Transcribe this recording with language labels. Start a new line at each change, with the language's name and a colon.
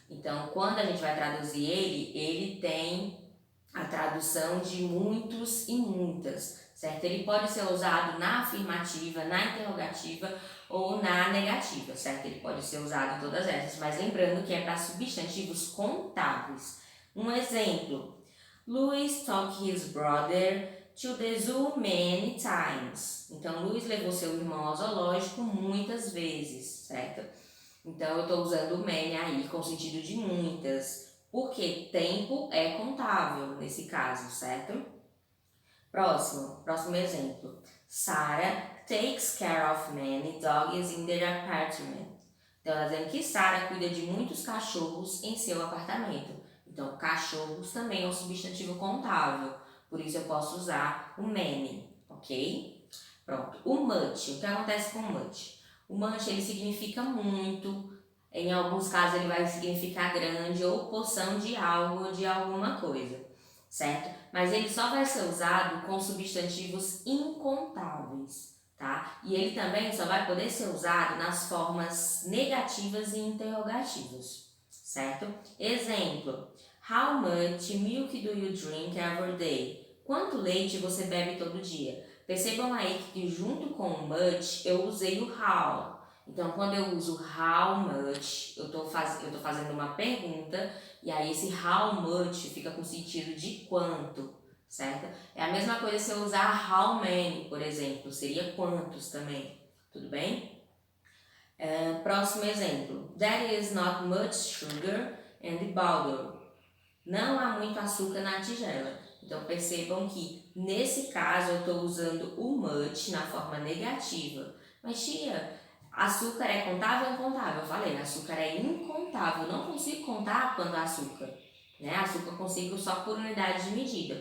Portuguese: Então, quando a gente vai traduzir ele tem a tradução de muitos e muitas, certo? Ele pode ser usado na afirmativa, na interrogativa ou na negativa, certo? Ele pode ser usado em todas essas, mas lembrando que é para substantivos contáveis. Um exemplo:
English: Louis took his brother to the zoo many times.
Portuguese: Então, Luiz levou seu irmão ao zoológico muitas vezes, certo? Então, eu estou usando o many aí com o sentido de muitas, porque tempo é contável nesse caso, certo? Próximo exemplo.
English: Sarah takes care of many dogs in their apartment.
Portuguese: Então, ela está dizendo que Sarah cuida de muitos cachorros em seu apartamento. Então, cachorros também é um substantivo contável. Por isso eu posso usar o many, ok? Pronto. O much, o que acontece com o much? O much, ele significa muito, em alguns casos ele vai significar grande ou porção de algo ou de alguma coisa, certo? Mas ele só vai ser usado com substantivos incontáveis, tá? E ele também só vai poder ser usado nas formas negativas e interrogativas, certo?
English: Exemplo, how much milk do you drink every day?
Portuguese: Quanto leite você bebe todo dia? Percebam aí que junto com o much eu usei o how. Então, quando eu uso how much, eu tô fazendo uma pergunta e aí esse how much fica com sentido de quanto, certo? É a mesma coisa se eu usar how many, por exemplo, seria quantos também, tudo bem? Próximo exemplo.
English: There is not much sugar in the bowl.
Portuguese: Não há muito açúcar na tigela. Então percebam que nesse caso eu estou usando o much na forma negativa. Mas tia, açúcar é contável ou incontável? Eu falei, açúcar é incontável. Eu não consigo contar quando há açúcar. Né? Açúcar eu consigo só por unidade de medida.